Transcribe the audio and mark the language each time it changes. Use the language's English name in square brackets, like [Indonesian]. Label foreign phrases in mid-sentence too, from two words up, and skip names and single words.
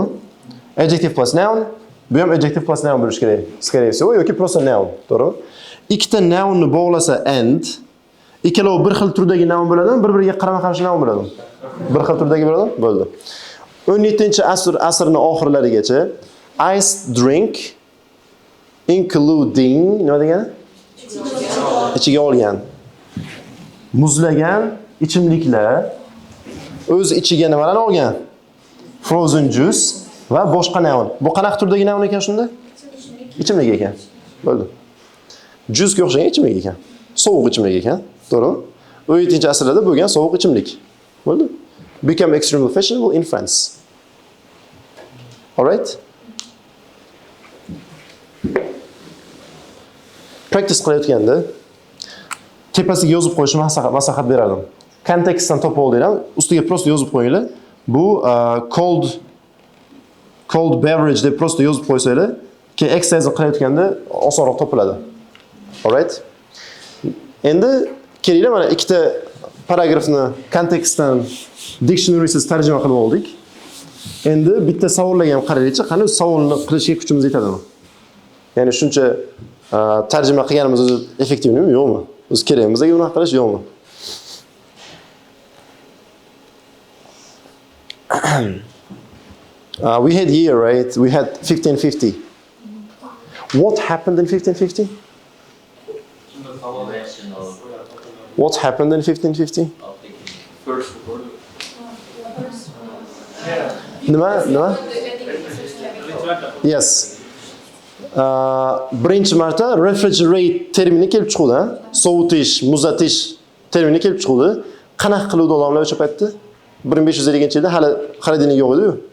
[English] Adjective plus noun, [Uzbek] bu ham [English] adjective plus noun [Uzbek] bo'lishi kerak. [Russian] Скорее всего, [Uzbek] yoki просто noun, to'g'rimi? Ikkita nounni bog'lasa and, ikkalovi bir xil turdagi noun bo'ladimi, bir-biriga qarama-qarshi noun bo'ladimi? Bir xil turdagi bo'ladimi? Bo'ldi. 17-asrning oxirlarigacha [English] iced drink including [Uzbek] nima degani? Ichiga olgan. Muzlagan ichimliklar o'z ichiga nimalarni olgan? [English] Frozen juice [Uzbek] va boshqa noun. Bu qanaqa turdagi noun ekan shunda? Ichimlik ekan. Bo'ldi. Juice ga o'xshagan ichimlik ekan. Sovuq ichimlik ekan. To'g'ri? 17-asrlarda bo'lgan sovuq ichimlik. Bo'ldi. [English] Became extremely fashionable in France. Alright? [Uzbek] Practice qilayotganda tepasiga yozib qo'yishni maslahat berardim. Kontekstdan topib oldinglar, ustiga prosta yozib qo'yinglar. Bu [English] cold beverage [Uzbek] deb prosta yozib qo'ysanglar, keyin exercise qilayotganda osonroq topiladi. Alright? Endi kelinglar, mana ikkita paragrafni kontekstdan dictionarysiz tarjima qilib oldik. Endi bitta savollarga ham qaraylikchi, qani savolni qilishga kuchimiz yetadimi? Ya'ni shuncha tarjima qilganimiz o'zi effektivmi, yo'qmi? O'zi kerakmi bizga unaqa qilish, yo'qmi? [English] We had year, right? We had 1550. What happened in 1550? What happened in 1550? First [Uzbek] Nima? Yes. Birinchi marta refrigerate termini kelib chiqdi, sovutish, muzatish termini kelib chiqdi. Qanaqa qiluvdi odamlar o'sha paytda? 1550-yilda hali xolodilnik yo'q edi-ku.